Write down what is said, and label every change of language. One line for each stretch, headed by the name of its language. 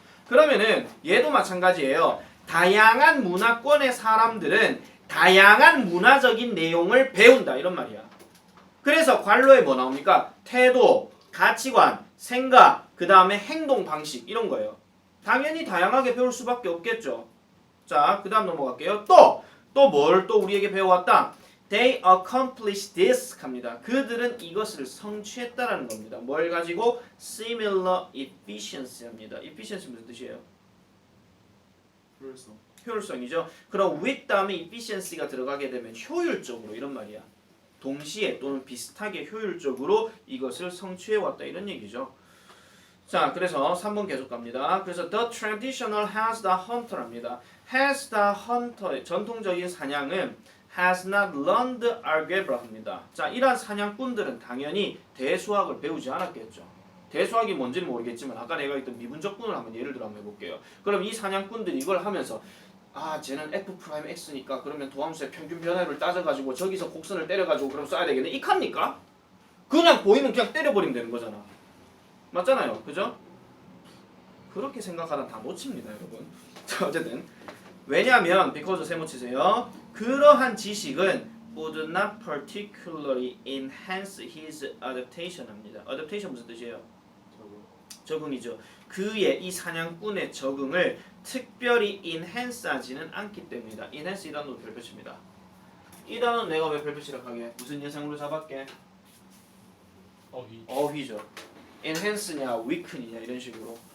Korean: 그러면은 얘도 마찬가지예요. 다양한 문화권의 사람들은 다양한 문화적인 내용을 배운다 이런 말이야. 그래서 관로에 뭐 나옵니까? 태도, 가치관, 생각, 그 다음에 행동 방식 이런 거예요. 당연히 다양하게 배울 수밖에 없겠죠. 자, 그 다음 넘어갈게요. 또 뭘 또 우리에게 배워왔다?
English: They accomplish this
Korean: 합니다. 그들은 이것을 성취했다라는 겁니다. 뭘 가지고?
English: Similar efficiency
Korean: 합니다. efficiency 무슨 뜻이에요? 효율성. 효율성이죠. 그럼 with 다음에 efficiency가 들어가게 되면 효율적으로 이런 말이야. 동시에 또는 비슷하게 효율적으로 이것을 성취해왔다 이런 얘기죠. 자, 그래서 3번 계속 갑니다. 그래서
English: the traditional has the hunter랍니다. has the hunter 전통적인 사냥은 has not learned algebra
Korean: 합니다. 자, 이러한 사냥꾼들은 당연히 대수학을 배우지 않았겠죠. 대수학이 뭔지는 모르겠지만 아까 내가 했던 미분적분을 한번 예를 들어 한번 해볼게요. 그럼 이 사냥꾼들이 이걸 하면서 아, 쟤는 f 프라임 x니까 그러면 도함수의 평균 변화를 따져가지고 저기서 곡선을 때려가지고 그럼 써야 되겠네. 이칸니까? 그냥 보이면 그냥 때려버리면 되는 거잖아. 맞잖아요, 그죠? 그렇게 생각하다 다 놓칩니다, 여러분. 자, 어쨌든 왜냐하면 because 세모 치세요. 그러한 지식은
English: would not particularly enhance his adaptation
Korean: 합니다. adaptation 무슨 뜻이에요? 적응이죠. 그의 이 사냥꾼의 적응을 특별히 enhance하지는 않기 때문이다. enhance 이 단어도 별표칩니다. 이 단어는 내가 왜 별표치라고 하게? 무슨 예상으로 잡았게? 어휘죠. enhance냐 weaken이냐 이런 식으로